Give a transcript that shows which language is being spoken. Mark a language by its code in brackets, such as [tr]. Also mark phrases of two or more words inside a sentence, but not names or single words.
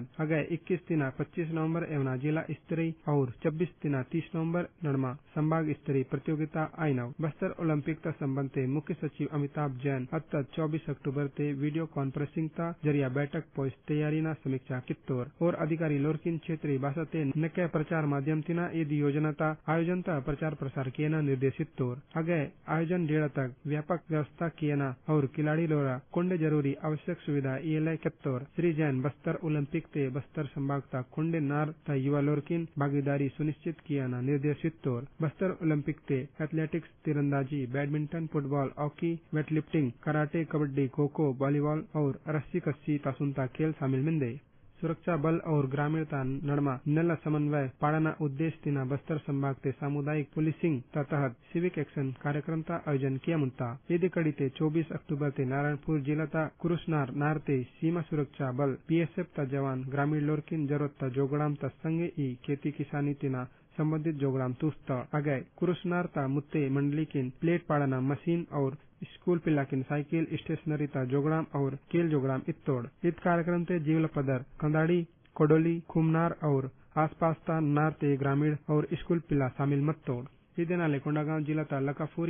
[gon] अगय 21 तिना 25 नवंबर एवं जिला स्तरीय और 26 तिना 30 नवंबर नड़मा संभाग स्तरीय प्रतियोगिता आयनव। बस्तर ओलंपिक ता संबंध ते मुख्य सचिव अमिताभ जैन अत्ता 24 अक्टूबर ते [en] video conferencing [gon] ता जरिया बैठक पोस्ट तैयारी ना समीक्षा कित्तोर और अधिकारी लोरकिन क्षेत्रीय भाषा ते नके प्रचार माध्यम तिना ईद योजना ता आयोजन ता प्रचार प्रसार कियना निर्देशित तोर। अगय आयोजन डेढ़ तक व्यापक व्यवस्था कियना और खिलाड़ी लोरा कोंडे जरूरी आवश्यक सुविधा इले कित्तोर। श्री जैन बस्तर ओलंपिक ते बस्तर संभाग ता कोंडे नार ता युवा लोरकिन भागीदारी सुनिश्चित कियाना निर्देशित तोर। बस्तर ओलंपिक ते एथलेटिक्स तीरंदाजी बैडमिंटन फुटबॉल हॉकी वेटलिफ्टिंग कराटे कबड्डी खो खो वॉलीबॉल और रस्सी कस्सी तासुनता खेल शामिल मिंदे। सुरक्षा बल और ग्रामीणता नड़मा नल समन्वय पाड़ना उद्देश्य तिना बस्तर संभाग ते सामुदायिक पुलिसिंग तहत [en] civic action [gon] कार्यक्रम ता आयोजन किया मुंता ये कड़ी ते 24 अक्टूबर ते नारायणपुर जिला ता कुरुसनार नारते सीमा सुरक्षा बल बीएसएफ ता जवान ग्रामीण लोरकिन जरूरत ता जोगड़ाम ता संगे ई खेती किसानी तिना संबंधित जोगड़ाम तुस्त आगे कुरुसनार ता मुत्ते मंडली किन प्लेट पाड़ना मशीन और स्कूल पिल्लाकिन साइकिल स्टेशनरी ता जोगड़ाम और केल जोगड़ाम इत्तोड़ इत कार्यक्रम ते जीवल पदर कंदाड़ी कोडोली खुमनार और आसपास ता नार ते ग्रामीण और स्कूल पिल्ला शामिल मत्तोड़ इदेनाले कोंडागांव जिला ता लकाफूरी